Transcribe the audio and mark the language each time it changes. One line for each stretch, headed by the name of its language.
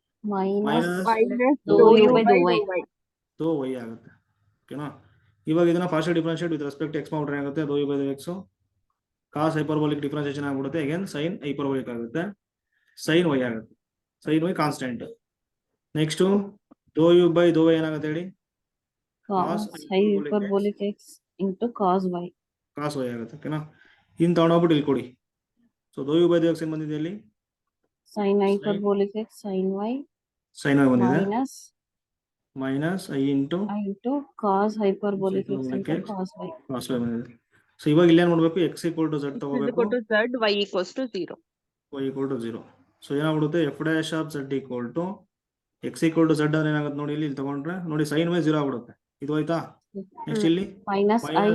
English: Minus minus dou u by dou y.
Kannada: dou y ಆಗುತ್ತೆ. ಓಕೆನಾ? ಇವಾಗ ಇದನ್ನ partial differentiate with respect X ಮಾಡ್ರೆ ಏನಾಗುತ್ತೆ, dou u by dou x cos hyperbolic differentiation ಆಗ್ಬಿಡುತ್ತೆ, again sine hyperbolic ಆಗುತ್ತೆ, sign Y ಆಗುತ್ತೆ.
English: Sine y constant. Next dou u by dou y ಏನಾಗುತ್ತೆ ಹೇಳಿ, Cos hyperbolic x into cos y.
Kannada: ಕಾಸ್ Y ಆಗುತ್ತೆ. ಓಕೆನಾ? ಇನ್ ತಗೊಂಡೋಗ್ಬಿಟ್ಟು ಇಲ್ಲಿ ಕೊಡಿ.
English: So dou u by dou x ಏನ್ ಬಂದಿದೆ ಇಲ್ಲಿ, Sin hyperbolic x sin y sine y ಬಂದಿದೆ, minus minus I into I into cos hyperbolic x into X. cos y. Cos y ಬಂದಿದೆ.
Kannada: So ಇವಾಗ ಇಲ್ಲಿ ಏನ್ ಮಾಡ್ಬೇಕು, ಎಕ್ಸ್ ಈಕ್ವಲ್ ಟು ಝಡ್ ತಗೋಬೇಕು,
English: Equal to Z, Y equals to 0. y equal to 0.
Kannada: So ಏನಾಗ್ಬಿಡುತ್ತೆ, F dash of Z equal to X equal to Z ಅಂದ್ರೆ ಏನಾಗುತ್ತೆ ನೋಡಿ, ಇಲ್ಲಿ ತಗೊಂಡ್ರೆ ನೋಡಿ ಸೈನ್ ವೈ 0 ಆಗ್ಬಿಡುತ್ತೆ. ಇದು ಆಯ್ತಾ? ನೆಕ್ಸ್ಟ್ ಇಲ್ಲಿ
English: Minus I